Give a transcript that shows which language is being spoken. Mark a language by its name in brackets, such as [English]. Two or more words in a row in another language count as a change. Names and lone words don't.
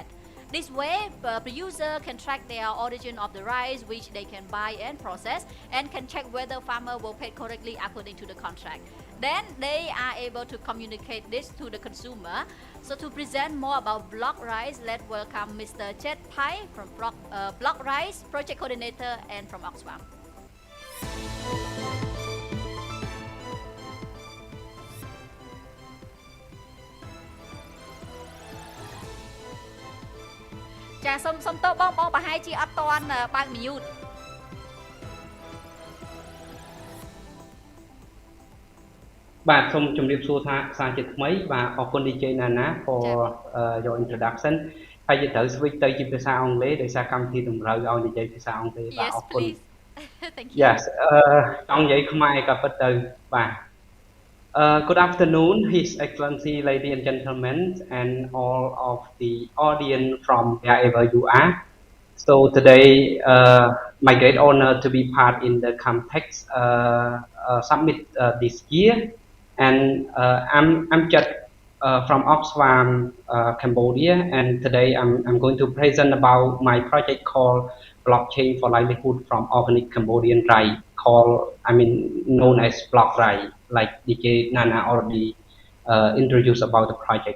[English] This way, producer can track their origin of the rice, which they can buy and process, and can check whether farmer will pay correctly according to the contract. Then they are able to communicate this to the consumer. So to present more about BlocRice, let's welcome Mr. Chet Pai from BlocRice, project coordinator, and from Oxfam. [Khmer] ចាសូមតបបងប្រហែលជាអត់តន់បើក mute បាទសូមជម្រាបសួរថាសារជាថ្មីបាទអរគុណ DJ Nana [English] for your introduction [Khmer] ហើយយើងត្រូវ switch ទៅជាភាសាអង់គ្លេសដោយសារកម្មវិធីតម្រូវឲ្យនិយាយភាសាអង់គ្លេសបាទអរគុណ [English] Thank you Yes [Khmer] ចង់និយាយខ្មែរក៏ពិតទៅបាទ [English] Good afternoon, His Excellency, ladies and gentlemen, and all of the audience from wherever you are. So today, my great honor to be part in the CamTech Summit this year, and I'm just from Oxfam, Cambodia, and today I'm going to present about my project called Blockchain for Livelihood from Organic Cambodian Rice, known as BlocRice, like DJ Nana already introduced about the project.